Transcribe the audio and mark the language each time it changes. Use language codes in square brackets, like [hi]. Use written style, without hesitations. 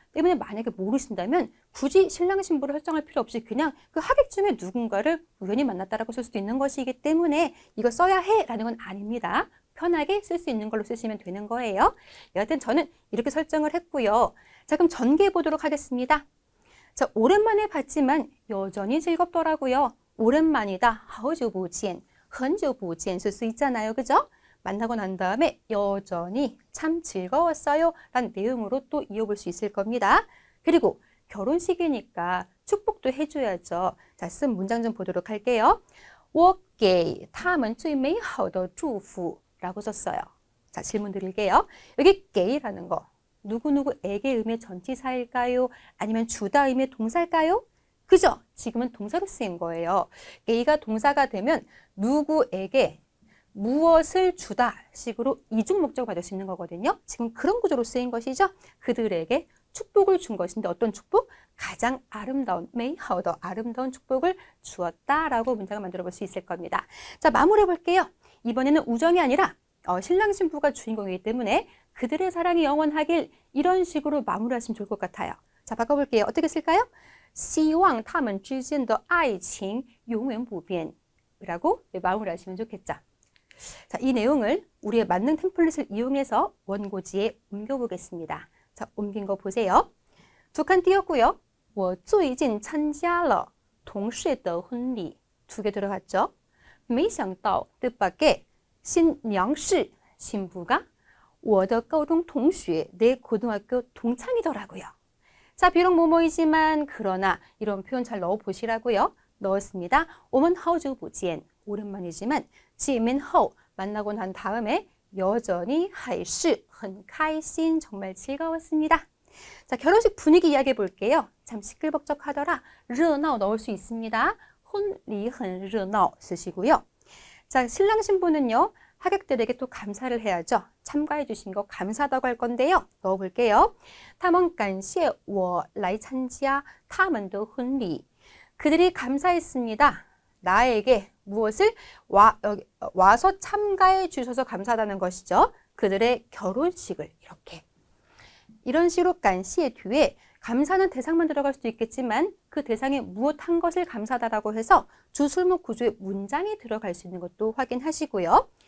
[ko] 때문에 만약에 모르신다면 굳이 신랑 신부를 설정할 필요 없이 그냥 그 하객 중에 누군가를 우연히 만났다라고 쓸 수도 있는 것이기 때문에 이거 써야 해라는 건 아닙니다. 편하게 쓸 수 있는 걸로 쓰시면 되는 거예요. 여하튼 저는 이렇게 설정을 했고요. 자, 그럼 전개해 보도록 하겠습니다. 자, 오랜만에 봤지만 여전히 즐겁더라고요. 오랜만이다. [zh] 好久不见, 很久不见 [ko] 쓸 수 있잖아요. 그죠? 만나고 난 다음에 여전히 참 즐거웠어요 라는 내용으로 또 이어볼 수 있을 겁니다. 그리고 결혼식이니까 축복도 해줘야죠. 자, 쓴 문장 좀 보도록 할게요. [zh] 我给他们最美好的祝福 [ko] 라고 썼어요. 자, 질문 드릴게요. 여기 게이라는 거 누구누구에게 의미의 전치사일까요? 아니면 주다 의미의 동사일까요? 그죠? 지금은 동사로 쓰인 거예요. 게이가 동사가 되면 누구에게 무엇을 주다 식으로 이중 목적을 받을 수 있는 거거든요. 지금 그런 구조로 쓰인 것이죠. 그들에게 축복을 준 것인데 어떤 축복? 가장 아름다운, [zh] 美好的 [ko] 아름다운 축복을 주었다라고 문장을 만들어 볼 수 있을 겁니다. 자, 마무리해 볼게요. 이번에는 우정이 아니라 신랑 신부가 주인공이기 때문에 그들의 사랑이 영원하길 이런 식으로 마무리하시면 좋을 것 같아요. 자, 바꿔볼게요. 어떻게 쓸까요? [zh] 希望他们之间的爱情永远不变 [ko] 라고 마무리하시면 좋겠죠. 자, 이 내용을 우리의 만능 템플릿을 이용해서 원고지에 옮겨보겠습니다. 자, 옮긴 거 보세요. 두 칸 띄었고요. [zh] 我最近参加了同事的婚礼 [ko] 두 개 들어갔죠. [zh] 没想到 [ko] 뜻밖의 신娘是 신부가 [zh] 我的高中同学 [ko] 내 고등학교 동창이더라고요. 자, 비록 뭐뭐이지만 그러나 이런 표현 잘 넣어보시라고요. 넣었습니다. [zh] 我们好久不见 [ko] 오랜만이지만 见面后 만나고 난 다음에 여전히 [zh] 还是很开心 [ko] 정말 즐거웠습니다. 자, 결혼식 분위기 이야기해 볼게요. 참 시끌벅적하더라. 热闹 넣을 수 있습니다. [zh] 婚礼很热闹 [ko] 쓰시고요. 자, 신랑 신부는요. 하객들에게 또 감사를 해야죠. 참가해 주신 거 감사하다고 할 건데요. 넣어볼게요. [zh] 他们感谢我来参加他们的婚礼 [ko] 그들이 감사했습니다. 나에게 무엇을 와서 참가해 주셔서 감사하다는 것이죠. 그들의 결혼식을 이렇게. 이런 식으로 간시의 뒤에 감사는 대상만 들어갈 수도 있겠지만 그 대상에 무엇 한 것을 감사하다라고 해서 주술목 구조의 문장이 들어갈 수 있는 것도 확인하시고요.